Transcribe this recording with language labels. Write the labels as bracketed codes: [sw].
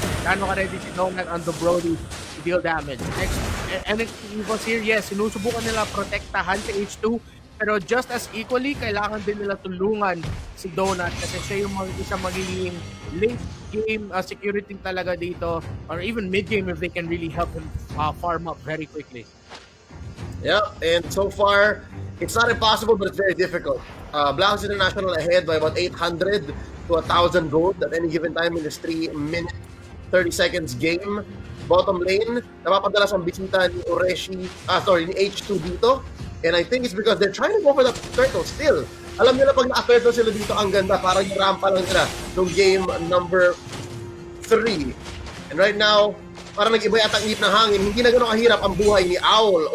[tl] Gano'n ka ready si Donut [en] and the Brody to deal damage? [tl] Next, NXT Evos here, yes, sinusubukan nila protektahan si H2, pero [en] just as equally, [tl] kailangan din nila tulungan si Donut kasi siya yung isa magiging late game security talaga dito, [en] or even mid game if they can really help him farm up very quickly. Yeah, and so far, it's not impossible, but it's very difficult. Blacklist International ahead by about 800 to 1,000 gold at any given time in this 3-minute, 30 seconds game. [tl] Bottom lane, napapadalas ang bisita ni ni H2 dito. [en] And I think it's because they're trying to go for the turtle still. [tl] Alam nila pag naka-turtle sila dito, ang ganda. Parang yung rampa lang nila nung game number 3. [en] And right now, [tl] parang nag-iba yata ang inip ng hangin. Hindi na gano'ng kahirap ang buhay ni Owl.